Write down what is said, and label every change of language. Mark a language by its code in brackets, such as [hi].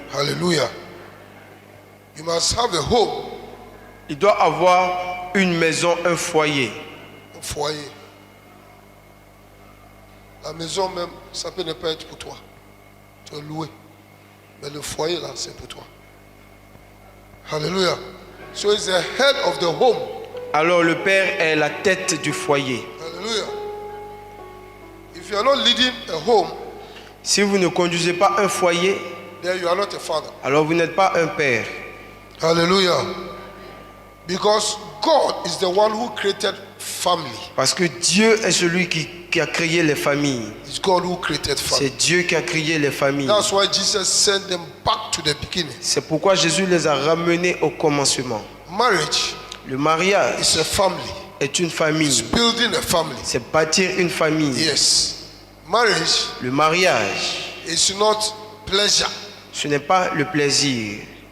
[en] Hallelujah. You must have a home, [fr] Il doit avoir une maison, un foyer. un foyer. La maison même, ça peut ne pas être pour toi. Tu es loué. Mais le foyer là, c'est pour toi. [en] Hallelujah. So he's the head of the home. [fr] Alors le père est la tête du foyer. [en] Hallelujah. If you are not leading a home, [fr] Si vous ne conduisez pas un foyer, [en] then you are not a father. [fr] alors vous n'êtes pas un père. [en] Hallelujah. Because God is the one who created family. [fr] Parce que Dieu est celui qui a créé les familles. [en] It's God who created family. [fr] C'est Dieu qui a créé les familles. [en] That's why Jesus sent them back to the beginning. [fr] C'est pourquoi Jésus les a ramenés au commencement. [en] Marriage [fr] Le mariage [en] is a family. [fr] est une [en] It's [fr] famille. [en] building a family. [fr] C'est bâtir une famille. [en] Yes. Marriage [fr] Le mariage, [en] is not pleasure. [fr] ce n'est pas le plaisir.